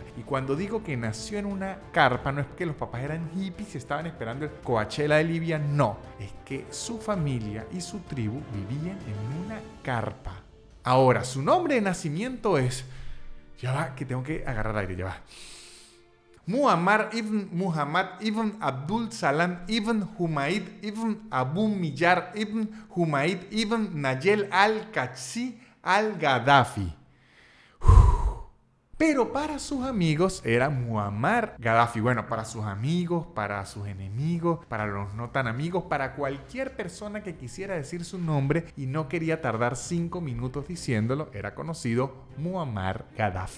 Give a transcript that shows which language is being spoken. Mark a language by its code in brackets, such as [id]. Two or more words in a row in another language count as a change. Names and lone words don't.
[es] Y cuando digo que nació en una carpa no es que los papás eran hippies y estaban esperando el Coachella de Libia, no, es que su familia y su tribu vivían en una carpa. Ahora, su nombre de nacimiento es... Ya va, que tengo que agarrar aire, ya va. Muammar ibn Muhammad ibn Abdul Salam ibn Humaid ibn Abu Millar ibn Humaid ibn Nayel al-Qadsi al-Gaddafi. Pero para sus amigos era Muammar Gaddafi. Bueno, para sus amigos, para sus enemigos, para los no tan amigos, para cualquier persona que quisiera decir su nombre y no quería tardar 5 minutos diciéndolo, era conocido Muammar Gaddafi.